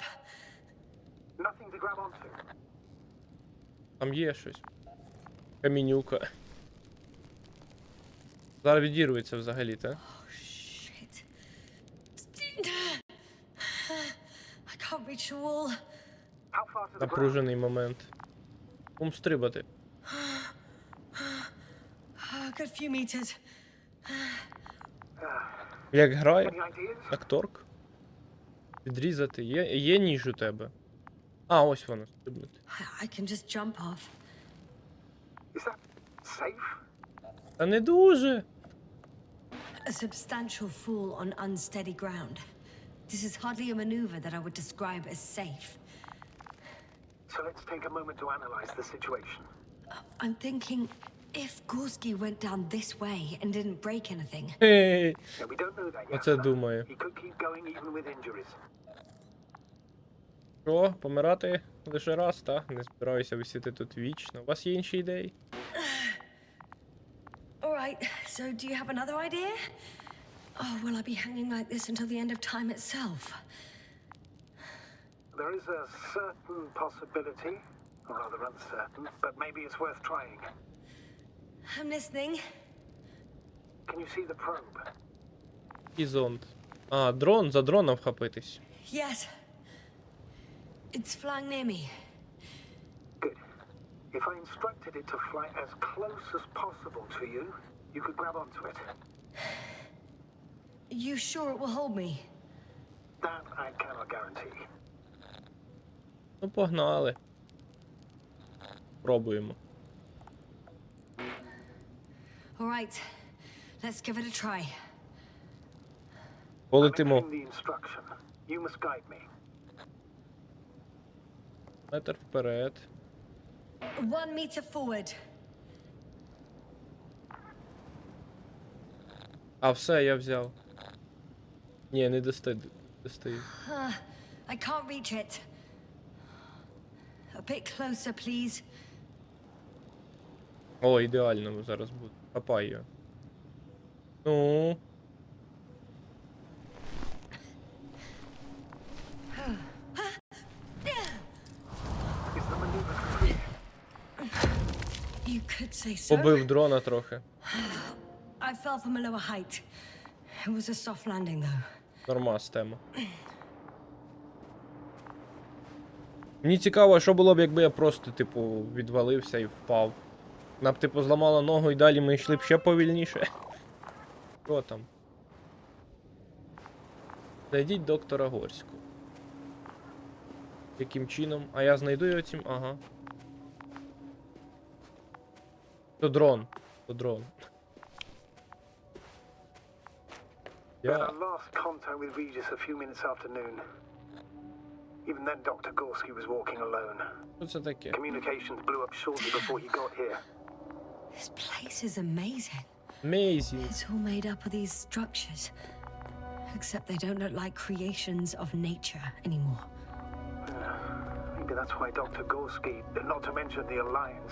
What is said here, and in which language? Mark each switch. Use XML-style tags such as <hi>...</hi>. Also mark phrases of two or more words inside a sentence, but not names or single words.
<en>Nothing to grab onto.</en> <uk>Там є щось. Камінюка. Зараз відірветься взагалі, та?</uk> <en>Oh, shit. I can't reach the wall. How far to the ground?</en> <uk>Напружений момент. Стрибати.</uk> <en>Oh, a good few meters.</en> <uk>Як грає?</uk> <en>Any ideas?</en> <uk>Акторк? Відрізати. Є ніж у тебе? А, ось воно, стрибнути.</uk> <en>I can just jump off. Is that safe?</en> <uk>Та не дуже.</uk> <en>A substantial fall on unsteady ground. This is hardly a maneuver that I would describe as safe. So let's take a moment to analyze the situation. I'm thinking, if Gorski went down this way and didn't break anything,</en> <uk>Хей.</uk> <en>Now, we don't know that yet.</en> <uk>Оце</uk> <en>sir.</en> <uk>думаю.</uk> <en>He could keep going even with injuries.</en> <uk>Що, помирати лише раз, та? Не збираюся висіти тут вічно. У вас є інші ідеї?</uk> <en>all right, so do you have another idea? Oh, will I be hanging like this until the end of time itself? There is a certain possibility, or rather uncertain, but maybe it's worth trying. I'm listening. Can you see the probe?</en> <uk>І зонд. А, дрон, за дроном вхопитись.</uk> <en>Yes. It's flying near me. Good. If I instructed it to fly as close as possible to you, you could grab onto it. You sure it will hold me? That I cannot guarantee.</en> <uk>Ну, погнали. Пробуємо.</uk> <en>All right, let's give it a try. I'm</en> <uk>Полетимо.</uk> <en>entering the instruction. You must guide me.</en> <uk>Метр вперед.</uk> <en>1 meter forward.</en> <uk>А, все, я взяв. Ні, не достаю.</uk> <en>I can't reach it. A bit closer, please.</en> <uk>О, ідеально зараз буде. Хапай його. Ну.</uk> <en>Is the maneuver complete? You could say so.</en> <uk>Побив дрона трохи.</uk> <en>I fell from a lower height. It was a soft landing, though.</en> <uk>Нормас тема. Мені цікаво, що було б, якби я просто, типу, відвалився і впав. Вона б, типу, зламала ногу і далі ми йшли б ще повільніше. Що там? Знайдіть доктора Горську. Яким чином? А я знайду його цим? Ага. То дрон. То дрон.</uk> <en>We had our last contact with Regis a few minutes after noon. Even then, Dr. Gorski was walking alone.</en> <uk>Що це таке?</uk> <en>Communications blew up shortly before he got here. This place is amazing. Amazing. It's all made up of these structures. Except they don't look like creations of nature anymore. Maybe that's why Dr. Gorski, not to mention the Alliance.</en>